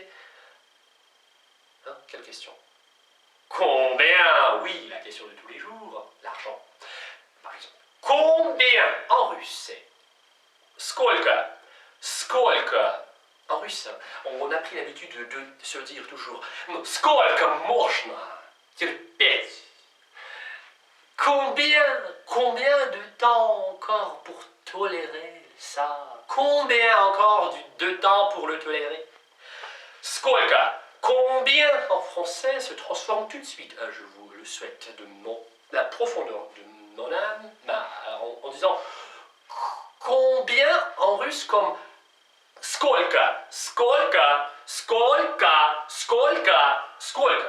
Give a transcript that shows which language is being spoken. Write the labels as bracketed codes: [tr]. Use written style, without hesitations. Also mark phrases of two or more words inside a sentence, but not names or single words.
[fr] Hein, quelle question? Combien? Oui, la question de tous les jours, l'argent. Par exemple, combien en russe c'est Skolka. Skolka. En russe, on a pris l'habitude de se dire toujours [ru] Сколько можно терпеть. [fr] Combien de temps encore pour tolérer ça? Combien encore de temps pour le tolérer? Skolka. Combien en français se transforme tout de suite, je vous le souhaite, de la profondeur de mon âme, en disant combien en russe comme [ru] сколько, сколько, сколько, сколько, сколько.